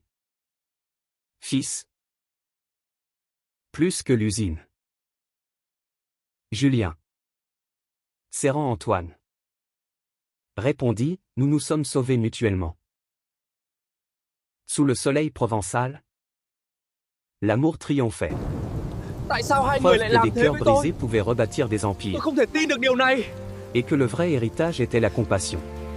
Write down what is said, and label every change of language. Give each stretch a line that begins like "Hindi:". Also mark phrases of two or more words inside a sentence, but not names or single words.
French: Fils. Plus que l'usine. Julien. Serrant Antoine. Répondit, nous nous sommes sauvés mutuellement. Sous le soleil provençal, l'amour triomphait.
Vietnamese: Tại sao hai người
French: Preuve
Vietnamese: lại
French: que
Vietnamese: làm
French: des
Vietnamese: thế
French: cœurs
Vietnamese: với tôi?
French: brisés pouvaient rebâtir des
Vietnamese: Tôi
French: empires,
Vietnamese: không thể tin được điều này.
French: et que le vrai héritage était la compassion.